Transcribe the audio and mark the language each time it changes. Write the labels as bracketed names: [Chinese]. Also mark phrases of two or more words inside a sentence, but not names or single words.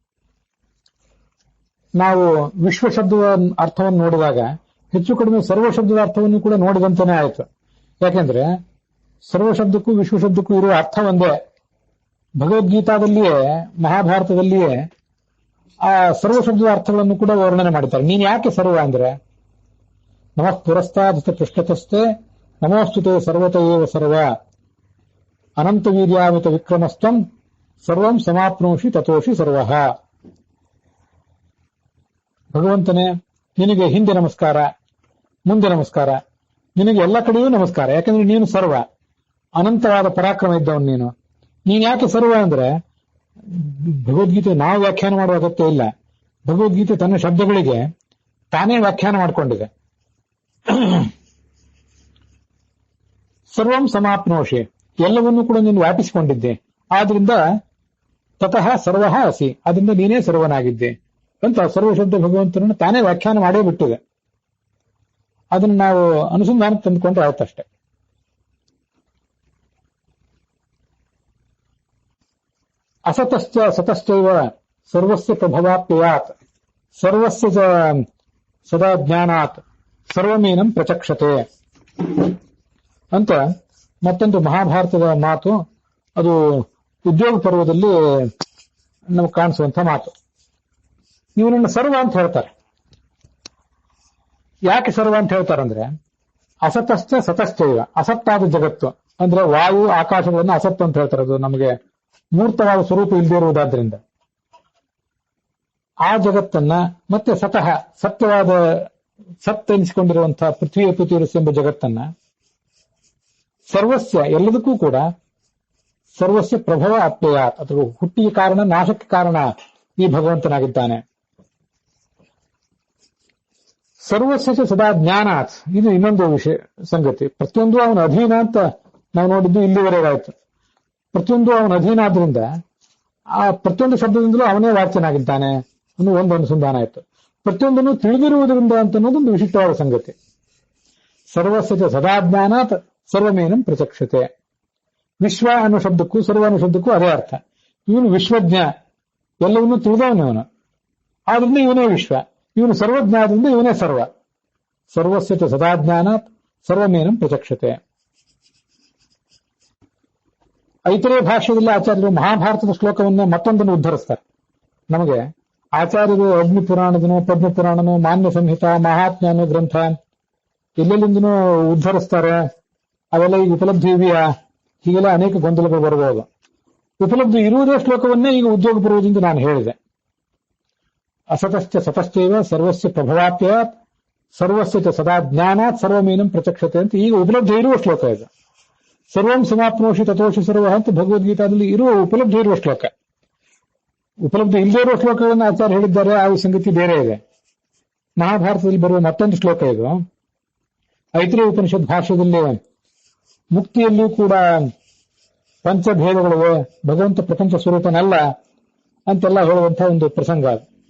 [Kannada] ನಾವು ವಿಶ್ವ ಶಬ್ದದ ಅರ್ಥವನ್ನು ನೋಡಿದಾಗ ಹೆಚ್ಚು ಕಡಿಮೆ ಸರ್ವ ಶಬ್ದದ ಅರ್ಥವನ್ನು ಕೂಡ ನೋಡಿದಂತಾನೆ ಆಯಿತು. ಯಾಕೆಂದ್ರೆ ಸರ್ವ ಶಬ್ದಕ್ಕೂ ವಿಶ್ವ ಶಬ್ದಕ್ಕೂ ಇರುವ ಅರ್ಥ ಒಂದೇ. ಭಗವದ್ಗೀತಾದಲ್ಲಿಯೇ ಮಹಾಭಾರತದಲ್ಲಿಯೇ ಆ ಸರ್ವ ಶಬ್ದದ ಅರ್ಥಗಳನ್ನು ಕೂಡ ವರ್ಣನೆ ಮಾಡಿದ್ದಾರೆ. ನೀನ್ ಯಾಕೆ ಸರ್ವ ಅಂದ್ರೆ [Sanskrit] ನಮಃ ಪುರಸ್ತಾದಸ್ತ ಪೃಷ್ಠತಸ್ಥೆ ನಮೋಸ್ತುತೆ ಸರ್ವತ ಏವ ಸರ್ವ ಅನಂತ ವೀರ್ಯಾಮಿತ ವಿಕ್ರಮಸ್ತಂ ಸರ್ವಂ ಸಮಾಪ್ನೋಷಿ ತಥೋಷಿ ಸರ್ವಃ. [Kannada] ಭಗವಂತನೇ, ನಿನಗೆ ಹಿಂದೆ ನಮಸ್ಕಾರ, ಮುಂದೆ ನಮಸ್ಕಾರ, ನಿನಗೆ ಎಲ್ಲ ಕಡೆಯೂ ನಮಸ್ಕಾರ. ಯಾಕಂದ್ರೆ ನೀನು ಸರ್ವ, ಅನಂತವಾದ ಪರಾಕ್ರಮ ಇದ್ದವನು ನೀನು. ನೀನ್ ಯಾಕೆ ಸರ್ವ ಅಂದ್ರೆ ಭಗವದ್ಗೀತೆ ನಾವು ವ್ಯಾಖ್ಯಾನ ಮಾಡುವ ಅಗತ್ಯ ಇಲ್ಲ. ಭಗವದ್ಗೀತೆ ತನ್ನ ಶಬ್ದಗಳಿಗೆ ತಾನೇ ವ್ಯಾಖ್ಯಾನ ಮಾಡಿಕೊಂಡಿದೆ. [Sanskrit] ಸರ್ವಂ ಸಮಾಪ್ನೋಷಿ, [Kannada] ಎಲ್ಲವನ್ನೂ ಕೂಡ ನೀನು ವ್ಯಾಪಿಸಿಕೊಂಡಿದ್ದೆ. [Sanskrit] ಆದ್ರಿಂದ ತತಃ ಸರ್ವಃ ಅಸಿ, [Kannada] ಅದರಿಂದ ನೀನೇ ಸರ್ವನಾಗಿದ್ದೆ ಅಂತ ಸರ್ವಶಬ್ದ ಭಗವಂತನನ್ನು ತಾನೇ ವ್ಯಾಖ್ಯಾನ ಮಾಡೇ ಬಿಟ್ಟಿದೆ. ಅದನ್ನು ನಾವು ಅನುಸಂಧಾನಕ್ಕೆ ತಂದುಕೊಂಡ್ರೆ ಆಯ್ತಷ್ಟೇ. [Sanskrit] ಅಸತಶ್ಚ ಸತಶ್ಚೈವ ಸರ್ವಸ್ಯ ಪ್ರಭವಾಪ್ಯಯಾತ್ ಸರ್ವಸ್ಯ ಸದಾ ಜ್ಞಾನಾತ್ ಸರ್ವಮೇನಂ ಪ್ರಚಕ್ಷತೆ [Kannada] ಅಂತ ಮತ್ತೊಂದು ಮಹಾಭಾರತದ ಮಾತು. ಅದು ಉದ್ಯೋಗ ಪರ್ವದಲ್ಲಿ ನಮಗೆ ಕಾಣಿಸುವಂತ ಮಾತು. ಇವನನ್ನು ಸರ್ವ ಅಂತ ಹೇಳ್ತಾರೆ. ಯಾಕೆ ಸರ್ವ ಅಂತ ಹೇಳ್ತಾರಂದ್ರೆ [Sanskrit] ಅಸತಶ್ಚ ಸತಶ್ಚೈವ, [Kannada] ಅಸತ್ತಾದ ಜಗತ್ತು ಅಂದ್ರೆ ವಾಯು ಆಕಾಶಗಳನ್ನು ಅಸತ್ತು ಅಂತ ಹೇಳ್ತಾರೆ. ಅದು ನಮಗೆ ಮೂರ್ತವಾದ ಸ್ವರೂಪ ಇಲ್ಲದೆ ಇರುವುದಾದ್ರಿಂದ ಆ ಜಗತ್ತನ್ನ ಮತ್ತೆ ಸತಃ ಸತ್ಯವಾದ ಸತ್ತೆನಿಸಿಕೊಂಡಿರುವಂತಹ ಪೃಥ್ವಿ ಪೃಥ್ವಿರಸ್ ಎಂಬ ಜಗತ್ತನ್ನ ಸರ್ವಸ್ಯ ಎಲ್ಲದಕ್ಕೂ ಕೂಡ [Sanskrit] ಸರ್ವಸ್ಯ ಪ್ರಭವ ಅಪ್ಯಯಾತ್, [Kannada] ಅಥವಾ ಹುಟ್ಟಿಗೆ ಕಾರಣ ನಾಶಕ್ಕೆ ಕಾರಣ ಈ ಭಗವಂತನಾಗಿದ್ದಾನೆ. [Sanskrit] ಸರ್ವಸ್ಯ ಸದಾ ಜ್ಞಾನಾತ್, [Kannada] ಇದು ಇನ್ನೊಂದು ವಿಷಯ ಸಂಗತಿ. ಪ್ರತಿಯೊಂದು ಅವನ ಅಧೀನ ಅಂತ ನಾವು ನೋಡಿದ್ದು ಇಲ್ಲಿವರೆಗಾಯ್ತು. ಪ್ರತಿಯೊಂದು ಅವನ ಅಧೀನ ಆದ್ರಿಂದ ಆ ಪ್ರತಿಯೊಂದು ಶಬ್ದದಿಂದಲೂ ಅವನೇ ವಾಚ್ಯನಾಗಿದ್ದಾನೆ ಅನ್ನೋ ಒಂದು ಅನುಸಂಧಾನ ಆಯಿತು. ಪ್ರತಿಯೊಂದನ್ನು ತಿಳಿದಿರುವುದರಿಂದ ಅಂತ ಅನ್ನೋದೊಂದು ವಿಶಿಷ್ಟವಾದ ಸಂಗತಿ. [Sanskrit] ಸರ್ವಸ್ಯ ಸದಾ ಜ್ಞಾನಾತ್ ಸರ್ವಮೇನಂ ಪ್ರಚಕ್ಷತೆ. [Kannada] ವಿಶ್ವ ಅನ್ನೋ ಶಬ್ದಕ್ಕೂ ಸರ್ವ ಅನ್ನೋ ಶಬ್ದಕ್ಕೂ ಅದೇ ಅರ್ಥ. ಇವನು ವಿಶ್ವಜ್ಞ, ಎಲ್ಲವನ್ನೂ ತಿಳಿದವನು. ಆದ್ರಿಂದ ಇವನೇ ವಿಶ್ವ, ಇವನು ಸರ್ವಜ್ಞ ಆದ್ರಿಂದ ಇವನೇ ಸರ್ವ. [Sanskrit] ಸರ್ವಸ್ಯ ಚ ಸದಾಜ್ಞಾನಾತ್ ಸರ್ವಮೇನಂ ಪ್ರಚಕ್ಷತೆ. [Kannada] ಐತರೇಯ ಭಾಷ್ಯದಲ್ಲಿ ಆಚಾರ್ಯರು ಮಹಾಭಾರತದ ಶ್ಲೋಕವನ್ನ ಮತ್ತೊಂದನ್ನು ಉದ್ಧರಿಸ್ತಾರೆ. ನಮಗೆ ಆಚಾರ್ಯರು ಅಗ್ನಿ ಪುರಾಣದನೋ ಪದ್ಮ ಪುರಾಣನೋ ಮಾನ್ಯ ಸಂಹಿತ ಮಹಾತ್ಮ್ಯನೋ ಗ್ರಂಥ ಎಲ್ಲೆಲ್ಲಿಂದನೂ ಉದ್ಧರಿಸ್ತಾರೆ. ಅವೆಲ್ಲ ಈಗ ಉಪಲಬ್ಧಿ ಇದೆಯಾ? ಹೀಗೆಲ್ಲ ಅನೇಕ ಗೊಂದಲಗಳು ಬರಬಹುದು. ಉಪಲಬ್ಧಿ ಇರುವುದೇ ಶ್ಲೋಕವನ್ನೇ ಈಗ ಉದ್ಯೋಗ ಬರುವುದೆಂದು ನಾನು ಹೇಳಿದೆ. [Sanskrit] ಅಸತಶ್ಚ ಸತಶ್ಚೈವ ಸರ್ವಸ್ಯ ಪ್ರಭವಾಪ್ಯಾತ್ ಸರ್ವಸ್ಯ ಚ ಸದಾ ಜ್ಞಾನಾತ್ ಸರ್ವಮೇನಂ ಪ್ರಚಕ್ಷತೆ [Kannada] ಅಂತ ಈಗ ಉಪಲಬ್ಧಿ ಇರುವ ಶ್ಲೋಕ ಇದು. [Sanskrit] ಸರ್ವಂ ಸಮಾಪ್ನೋಷಿ ತಥೋಷಿ ಸರ್ವ [Kannada] ಅಂತ ಭಗವದ್ಗೀತಾದಲ್ಲಿ ಇರುವ ಉಪಲಬ್ಧಿ ಇರುವ ಶ್ಲೋಕ. ಉಪಲಬ್ಧಿ ಇಲ್ಲದೇ ಇರುವ ಶ್ಲೋಕಗಳನ್ನು ಆಚಾರ್ಯ ಹೇಳಿದ್ದಾರೆ, ಆ ಸಂಗತಿ ಬೇರೆ ಇದೆ. ಮಹಾಭಾರತದಲ್ಲಿ ಬರುವ ಮತ್ತೊಂದು ಶ್ಲೋಕ ಇದು. ಐತರೇಯ ಉಪನಿಷತ್ ಭಾಷ್ಯದಲ್ಲಿ ಮುಕ್ತಿಯಲ್ಲಿಯೂ ಕೂಡ ಪಂಚಭೇದಗಳಿವೆ, ಭಗವಂತ ಪ್ರಪಂಚ ಸ್ವರೂಪನಲ್ಲ ಅಂತೆಲ್ಲ ಹೇಳುವಂತಹ ಒಂದು ಪ್ರಸಂಗ ಅದು.